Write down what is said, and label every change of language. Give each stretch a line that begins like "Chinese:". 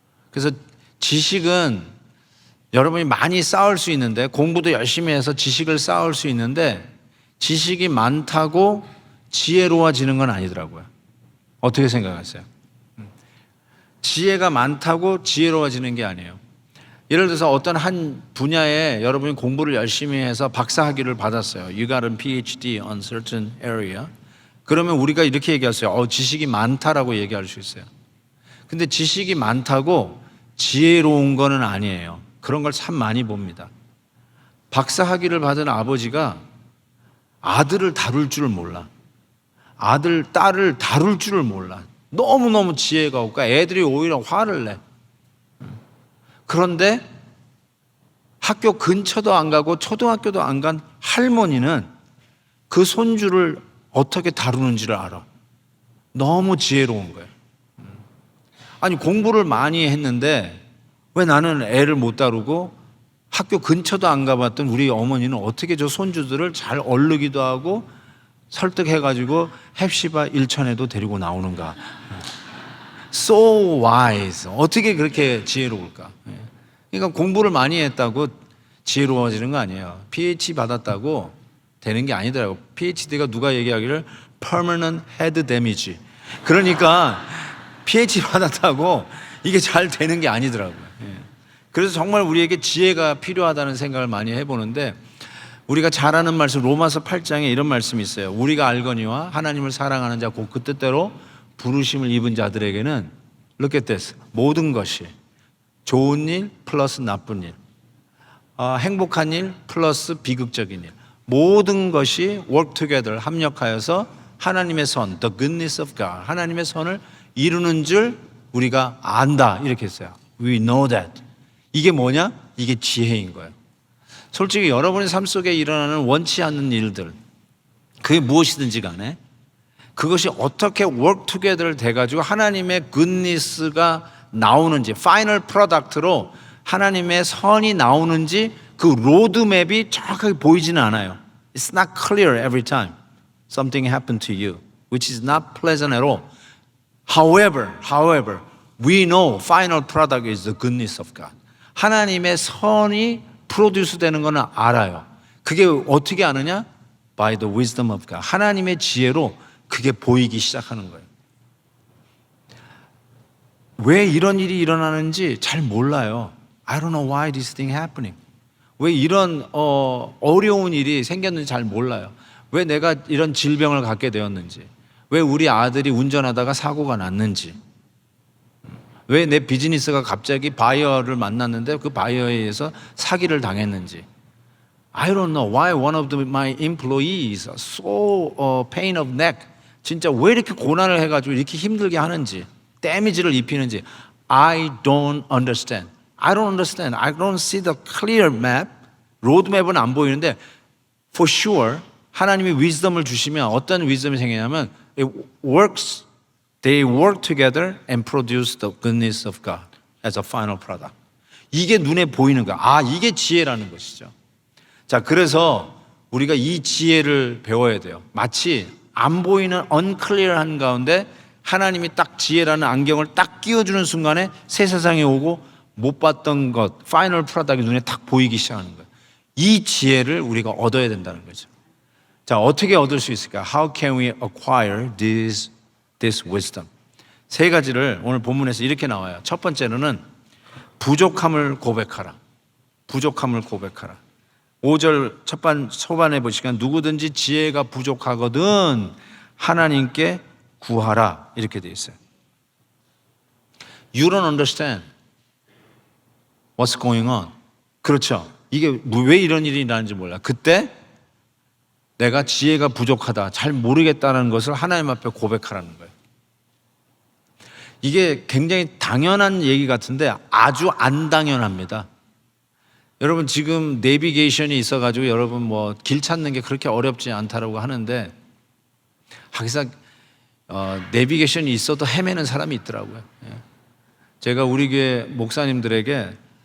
Korean: 그래서 지식은 여러분이 많이 쌓을 수 있는데, 공부도 열심히 해서 지식을 쌓을 수 있는데, 지식이 많다고 지혜로워지는 건 아니더라고요. 어떻게 생각하세요? 지혜가 많다고 지혜로워지는 게 아니에요. 예를 들어서 어떤 한 분야에 여러분이 공부를 열심히 해서 박사학위를 받았어요.
English: You got a PhD on certain area.
Korean: 그러면 우리가 이렇게 얘기했어요. 지식이 많다라고 얘기할 수 있어요. 근데 지식이 많다고 지혜로운 거는 아니에요. 그런 걸 참 많이 봅니다. 박사학위를 받은 아버지가 아들을 다룰 줄을 몰라. 아들, 딸을 다룰 줄을 몰라. 너무너무 지혜가 없고 애들이 오히려 화를 내. 그런데 학교 근처도 안 가고 초등학교도 안 간 할머니는 그 손주를 어떻게 다루는지를 알아. 너무 지혜로운 거예요. 아니, 공부를 많이 했는데 왜 나는 애를 못 다루고, 학교 근처도 안 가봤던 우리 어머니는 어떻게 저 손주들을 잘 얼르기도 하고 설득해가지고 헵시바 일천에도 데리고 나오는가.
English: So wise.
Korean: 어떻게 그렇게 지혜로울까. 그러니까 공부를 많이 했다고 지혜로워지는 거 아니에요. PhD 받았다고 되는 게 아니더라고요. PhD가 누가 얘기하기를
English: permanent head damage.
Korean: 그러니까 PhD 받았다고 이게 잘 되는 게 아니더라고요. 그래서 정말 우리에게 지혜가 필요하다는 생각을 많이 해보는데, 우리가 잘 아는 말씀 로마서 8장에 이런 말씀이 있어요. 우리가 알거니와 하나님을 사랑하는 자 곧 그 뜻대로 부르심을 입은 자들에게는
English: look at this.
Korean: 모든 것이 좋은 일 플러스 나쁜 일, 행복한 일 플러스 비극적인 일, 모든 것이
English: work together,
Korean: 합력하여서 하나님의 선,
English: the goodness of God,
Korean: 하나님의 선을 이루는 줄 우리가 안다, 이렇게 했어요.
English: We know that.
Korean: 이게 뭐냐? 이게 지혜인 거예요. 솔직히 여러분의 삶 속에 일어나는 원치 않는 일들, 그게 무엇이든지 간에 그것이 어떻게
English: work together
Korean: 돼가지고 하나님의 goodness가 나오는지, 파이널 프로덕트로 하나님의 선이 나오는지 그 로드맵이 정확하게 보이지는 않아요.
English: It's not clear every time something happened to you, which is not pleasant at all. However, we know final product is the goodness of God.
Korean: 하나님의 선이 프로듀스 되는 거는 알아요. 그게 어떻게 아느냐?
English: By the wisdom of God.
Korean: 하나님의 지혜로 그게 보이기 시작하는 거예요. 왜 이런 일이 일어나는지 잘 몰라요.
English: I don't know why this thing happening.
Korean: 왜 이런 어려운 일이 생겼는지 잘 몰라요. 왜 내가 이런 질병을 갖게 되었는지, 왜 우리 아들이 운전하다가 사고가 났는지, 왜 내 비즈니스가 갑자기 바이어를 만났는데 그 바이어에 의해서 사기를 당했는지.
English: I don't know why one of my employees so pain of neck.
Korean: 진짜 왜 이렇게 고난을 해가지고 이렇게 힘들게 하는지, 데미지를 입히는지.
English: I don't understand. I don't see the clear map.
Korean: 로드맵은 안 보이는데
English: for sure
Korean: 하나님이 wisdom을 주시면 어떤 wisdom이 생기냐면
English: they work together and produce the goodness of God as a final product.
Korean: 이게 눈에 보이는 거야. 이게 지혜라는 것이죠. 자, 그래서 우리가 이 지혜를 배워야 돼요. 마치 안 보이는 unclear한 가운데 하나님이 딱 지혜라는 안경을 딱 끼워주는 순간에 새 세상에 오고 못 봤던 것, 파이널 프로덕트가 눈에 딱 보이기 시작하는 거예요. 이 지혜를 우리가 얻어야 된다는 거죠. 자, 어떻게 얻을 수 있을까?
English: How can we acquire this wisdom?
Korean: 세 가지를 오늘 본문에서 이렇게 나와요. 첫 번째로는 부족함을 고백하라. 부족함을 고백하라. 5절 초반에 보시면 누구든지 지혜가 부족하거든 하나님께 구하라, 이렇게 되어 있어요.
English: You don't understand what's going on.
Korean: 그렇죠. 이게 왜 이런 일이 나는지 몰라. 그때 내가 지혜가 부족하다, 잘 모르겠다는 것을 하나님 앞에 고백하라는 거예요. 이게 굉장히 당연한 얘기 같은데 아주 안 당연합니다. 여러분, 지금 내비게이션이 있어가지고 여러분 뭐 길 찾는 게 그렇게 어렵지 않다라고 하는데, 항상 내비게이션이 있어도 헤매는 사람이 있더라고요. 제가 우리 교회 목사님들에게